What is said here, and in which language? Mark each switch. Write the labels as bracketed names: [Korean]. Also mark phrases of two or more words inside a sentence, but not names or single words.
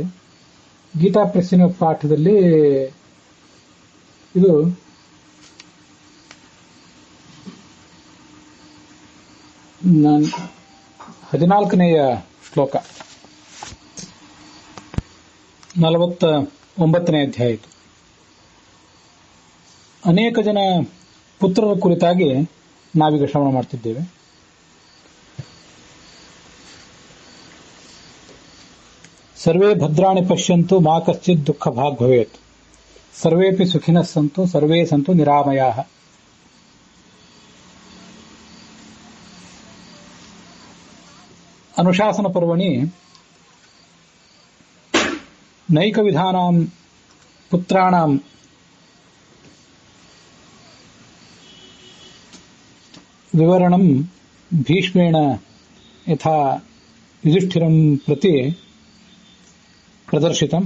[Kannada] ಗೀತಾ ಪ್ರೆಸ್ಸಿನ ಪಾಠದಲ್ಲಿ ಇದು 14ನೆಯ ಶ್ಲೋಕ, 49ನೇ ಅಧ್ಯಾಯ. ಅನೇಕ ಜನ ಪುತ್ರರ ಕುರಿತಾಗಿ ನಾವೀಗ ಶ್ರವಣ ಮಾಡ್ತಿದ್ದೇವೆ. [Sanskrit] ಸರ್ವೇ ಭದ್ರಾಣಿ ಪಶ್ಯಂತು ಮಾ ಕಶ್ಚಿತ್ ದುಃಖ ಭಾಗ್ ಭವೇತ್, ಸರ್ವೇಪಿ ಸುಖಿನಃ ಸಂತು ಸರ್ವೇ ಸಂತು ನಿರಾಮಯಾಃ. ಅನುಶಾಸನ ಪರ್ವಣಿ ನೈಕವಿಧಾನಾಂ ಪುತ್ರಾಣಾಂ ವಿವರಣಂ ಭೀಷ್ಮೇಣ ಯಥಾ ಯುಧಿಷ್ಠಿರಂ ಪ್ರತಿ ಪ್ರದರ್ಶಿತಂ.